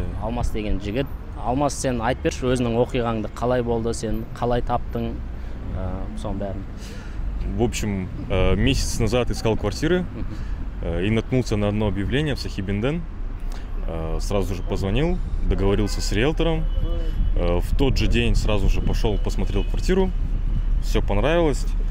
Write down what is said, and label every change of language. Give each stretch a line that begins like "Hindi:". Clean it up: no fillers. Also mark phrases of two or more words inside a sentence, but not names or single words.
Kazakh: Алмас деген жігіт. Алмас, сен айтып берші, өзінің оқиғаңды қалай болды, сен қалай таптың, соның бәрін.
Russian: В общем, месяц назад искал квартиры и наткнулся на одно объявление в Сахибинден. Сразу же позвонил, договорился с риэлтором. В тот же день сразу же пошел, посмотрел квартиру. Все понравилось.